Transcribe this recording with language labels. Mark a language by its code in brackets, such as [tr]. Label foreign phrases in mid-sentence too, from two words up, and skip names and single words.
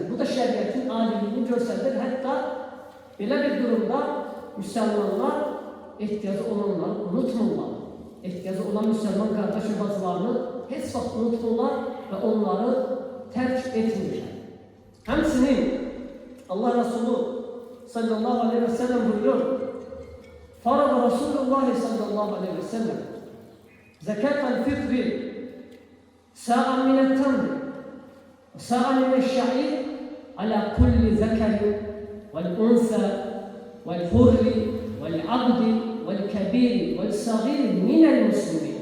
[az] Bu da şəriətin adiliyini göstərir. Hətta belə bir durumda müsəlmanlar ehtiyacı olanları unutmurlar. Ehtiyacı olan müsəlman qardaş və bacılarını heç vaxt unutmurlar və onları tərk etmirlər. Həmçinin Allah Resulü [ar] صلى الله عليه وسلم buyuruyor, فرض رسول الله صلى الله عليه وسلم زكاة الفطر صاعا من تمر صاعا من شعير على كل ذكر والأنثى والحر والعبد والكبير والصغير من المسلمين.